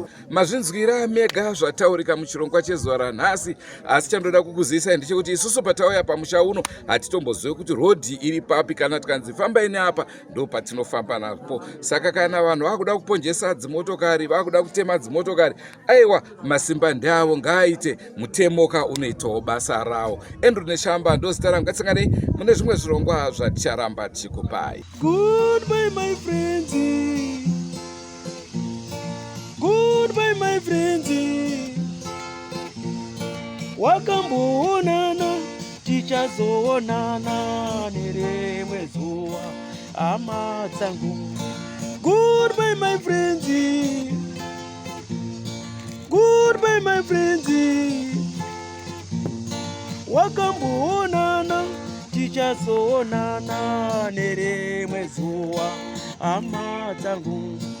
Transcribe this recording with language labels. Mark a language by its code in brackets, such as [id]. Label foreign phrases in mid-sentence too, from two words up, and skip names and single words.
[sn] Mazvinzwira mega zvataurika muchirongwa chezuva ranhasi, asi chandoda kukuzivisai ndechekuti isusu patauya pamusha uno hatitombozwe kuti rodhi iri papi, kana tikanzi fambai neapa ndo patinofamba napo. Saka kana vanhu vakuda kuponjesa dzimotokari, vakuda kutema dzimotokari, Aiwa, masimba ndeavo, ngaaite, mutemoka unoitawo basa rawo. Andrew Neshamba ndozita rangu, ngatisanganei mune zvimwe zvirongwa zvaticharamba tichikupai. [en] Goodbye, my friends. Goodbye, my friends. [sn] Wakamboonana tichazoonana nerimwe zuva, hama dzangu. [en] Goodbye, my friends. Goodbye, my friends. [sn] Wakamboonana, tichazoonana nerimwe zuva, hama dzangu.